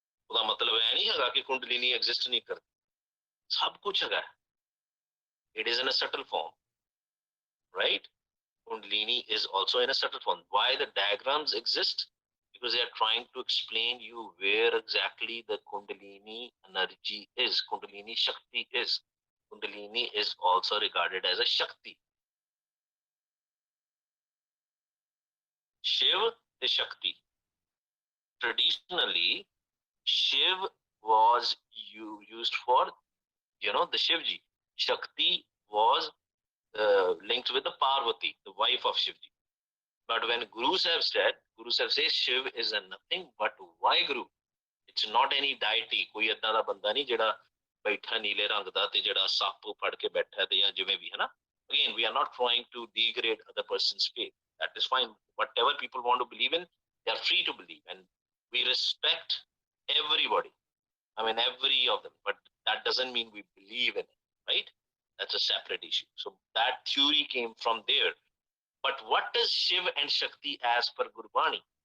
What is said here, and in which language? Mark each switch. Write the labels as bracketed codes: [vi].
[pa] ਉਹਦਾ ਮਤਲਬ ਇਹ ਨਹੀਂ ਹੈਗਾ ਕਿ ਕੁੰਡਲੀਨੀ ਐਗਜ਼ਿਸਟ ਨਹੀਂ ਕਰਦੀ, ਸਭ ਕੁਝ ਹੈਗਾ। [en] It is in a subtle form, right? Kundalini is also in a subtle form। Why the diagrams exist? Because they are trying to explain you where exactly the Kundalini energy is, Kundalini Shakti is। Kundalini is also regarded as a Shakti। Shiv is Shakti। Traditionally, Shiv was used for, the Shivji। Shakti was linked with the Parvati, the wife of Shivji। But when Gurus have said Shiv is nothing but Vaheguru। It's not any deity। [pa] ਕੋਈ ਏਦਾਂ ਦਾ ਬੰਦਾ ਨਹੀਂ ਜਿਹੜਾ ਬੈਠਾ ਨੀਲੇ ਰੰਗ ਦਾ ਤੇ ਜਿਹੜਾ ਸੱਪ ਫੜ ਕੇ ਬੈਠਾ ਤੇ ਜਾਂ ਜਿਵੇਂ ਵੀ ਹੈ ਨਾ। [en] Again, we are not trying to degrade other person's faith। That is fine। Whatever people want to believe in, they are free to believe, and we respect everybody। I mean, every of them, but that doesn't mean we believe in it, right? That's a separate issue। So that theory came from there। But what is Shiv and Shakti as per Gurbani?